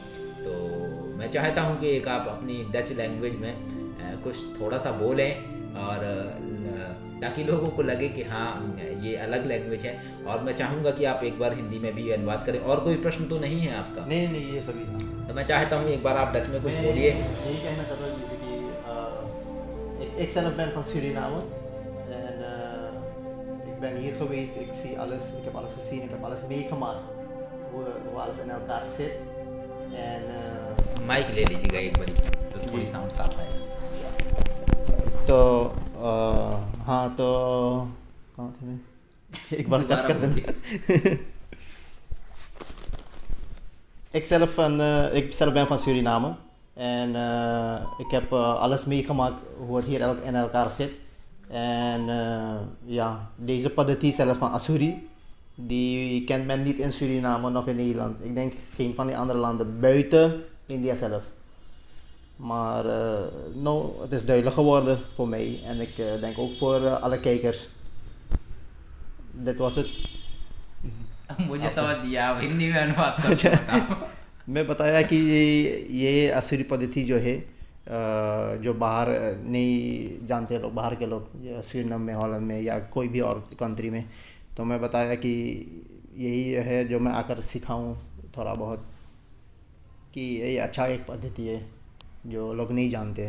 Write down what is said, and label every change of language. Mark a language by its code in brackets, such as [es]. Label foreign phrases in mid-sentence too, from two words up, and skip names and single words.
[hi] तो मैं चाहता हूँ कि एक आप अपनी [en] Dutch language [hi] में कुछ थोड़ा सा बोलें, और ताकि लोगों को लगे कि हाँ ये अलग लैंग्वेज है। और मैं चाहूँगा कि आप एक बार हिंदी में भी अनुवाद करें। और कोई प्रश्न तो नहीं है आपका? नहीं, ये सभी था। तो मैं चाहता हूँ एक बार आप डच में कुछ बोलिए। यही कहना चाहता हूँ जैसे कि [nl] ik zelf ben van Suriname en ik ben hier geweest, ik zie alles, ik heb alles gezien, ik heb alles meegemaakt, hoe alles in elkaar zit en [hi] माइक ले लीजिएगा एक बार, तो थोड़ी साउंड साफ आएगा। तो हाँ, तो कहाँ थे मैं? एक बार कट कर देना। [nl] Ik zelf ben van Suriname en ik heb alles meegemaakt hoe het hier in elkaar zit. En ja, deze paddetier zelf van Asuri, die kent men niet in Suriname, nog in Nederland. Ik denk geen van die andere landen buiten India zelf. Maar nou, het is duidelijk geworden voor mij en ik denk ook voor alle kijkers. Dit was het. [hi] मुझे समझ दिया, अब हिंदी में अनुवाद करके बताओ। मैं बताया कि ये असुरी पद्धति जो है, जो बाहर नहीं जानते लोग, बाहर के लोग, सुरीनाम में, हॉलैंड में या कोई भी और कंट्री में, तो मैं बताया कि यही है जो मैं आकर सिखाऊं थोड़ा बहुत, कि ये अच्छा एक पद्धति है जो लोग नहीं जानते।